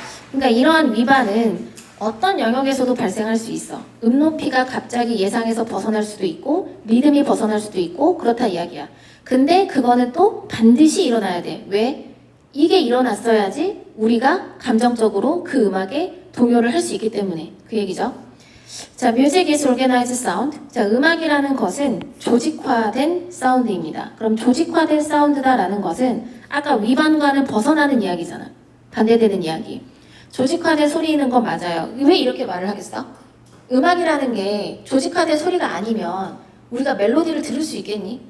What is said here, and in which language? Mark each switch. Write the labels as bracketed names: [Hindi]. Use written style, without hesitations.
[Korean] 그러니까 이러한 위반은 어떤 영역에서도 발생할 수 있어. 높이가 갑자기 예상에서 벗어날 수도 있고 리듬이 벗어날 수도 있고 그렇다 이야기야. 근데 그거는 또 반드시 일어나야 돼. 왜? 이게 일어났어야지 우리가 감정적으로 그 음악에 동요를 할 수 있기 때문에 그 얘기죠. 자, [English] music is organized sound. [Korean] 자, 음악이라는 것은 조직화된 사운드입니다. 그럼 조직화된 사운드다라는 것은 아까 위반과는 벗어나는 이야기잖아. 반대되는 이야기. 조직화된 소리 있는 건 맞아요. 왜 이렇게 말을 하겠어? 음악이라는 게 조직화된 소리가 아니면 우리가 멜로디를 들을 수 있겠니?